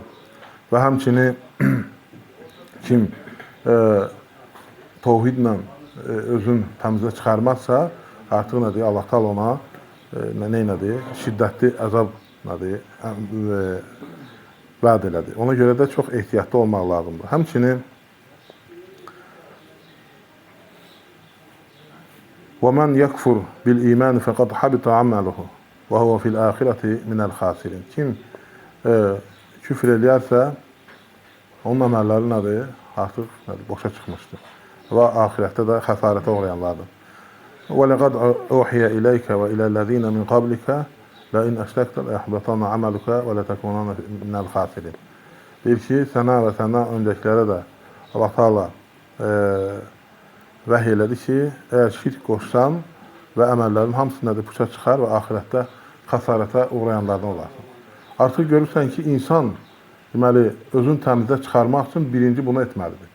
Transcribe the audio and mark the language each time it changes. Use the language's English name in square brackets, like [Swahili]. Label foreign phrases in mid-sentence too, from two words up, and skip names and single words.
[Azerbaijani] Və həmçinin kim təvhidlə özün təmizə çıxarmazsa, artıq nədir? Allah təala ona nədir? Şiddətli əzab nədir? Vəd elədi. Ona görə də çox ehtiyatlı olmaq lazımdır. [Arabic] Həmçinin وَمَنْ يَكْفُرْ بِالْإِيمَانِ فَقَدْ حَبِطَ عَمَلُهُ وَهُوَ فِي الْآخِرَةِ مِنَ الْخَاسِرِينَ. [Azerbaijani] Kim küfr eləyərsə, onun əməlləri nədir? Artıq boşa çıxmışdır. Və axirətdə də xəsarətə uğrayanlardır. [Arabic] وَلَقَدْ أُوحِيَ إِلَيْكَ وَإِلَى الَّذِينَ مِنْ قَبْلِكَ لَإِنْ أَشْرَكْتَ لَيَحْبَطَنَّ عَمَلُكَ وَلَتَكُونَنَّ مِنَ الْخَاسِرِينَ. [Azerbaijani] Deyir ki, sənə və səndən öncəkilərə də Allah Taala vəhy elədi ki, əgər şirk qoşsan və əməllərin hamısı nədir? Puça çıxar və axirətdə xəsarətə uğrayanlardan olarsan. Artıq görürsən ki, insan deməli, özünü təmizə çıxarmaq üçün birinci bunu etməlidir.